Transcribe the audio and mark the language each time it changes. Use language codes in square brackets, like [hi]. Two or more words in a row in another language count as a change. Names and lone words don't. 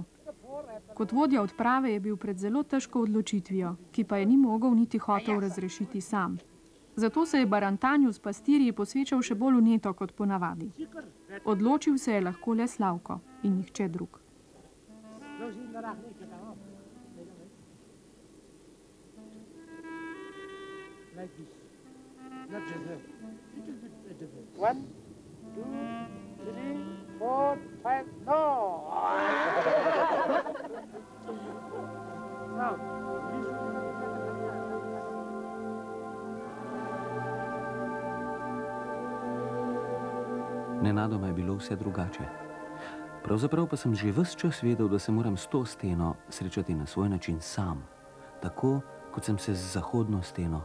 [sl] Kot vodja odprave je bil pred zelo težko odločitvijo, ki pa je ni mogel niti hotel razrešiti sam. Zato se je barantanju s pastirji posvečal še bolj vneto kot ponavadi. Odločil se je lahko le Slavko in nihče drug. [en] One, two, three, four, five, no! [sl] Nenadoma je bilo vse drugače. Pravzaprav pa sem že ves čas vedel, da se moram s to steno srečati na svoj način sam, tako kot sem se z zahodno steno.